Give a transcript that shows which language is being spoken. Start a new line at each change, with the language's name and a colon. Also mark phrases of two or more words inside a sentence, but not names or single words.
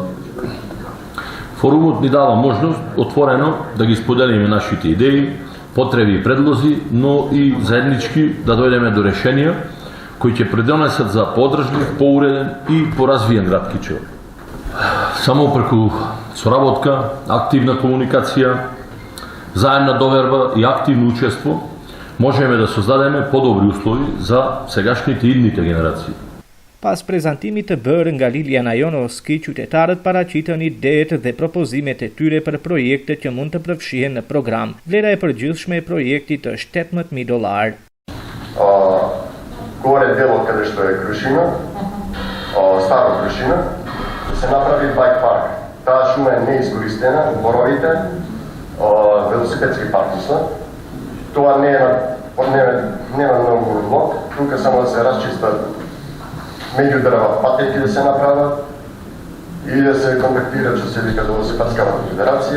Macedonian: Форумот ни дава можност отворено да ги споделиме нашите идеи, потреби и предлози, но и заеднички да дојдеме до решенија кои ќе придонесат за подржлив, поуреден и поразвиен град Кичево. Само преку соработка, активна комуникација, заедна доверба и активно учество можеме да создадеме подобри услови за сегашните и идните генерации.
Albanian: Pas prezantimit të bërë nga Liliana Jonovski, qytetarët paraqitën idetë dhe propozimet e tyre për projekte që mund të përfshihen në program. Vlera e përgjithshme e projektit është $18,000.
Macedonian: Горе делот каде што е Крушина, Старо Крушина, се направи
English: bike park.
Macedonian: Таа шума е неискористена, боровите, велосипедски паркиса. Тоа нема многу влог, тука само да се расчистат меѓу дрва патеки да се направат и да се контактират што се вика Велосипедската федерација.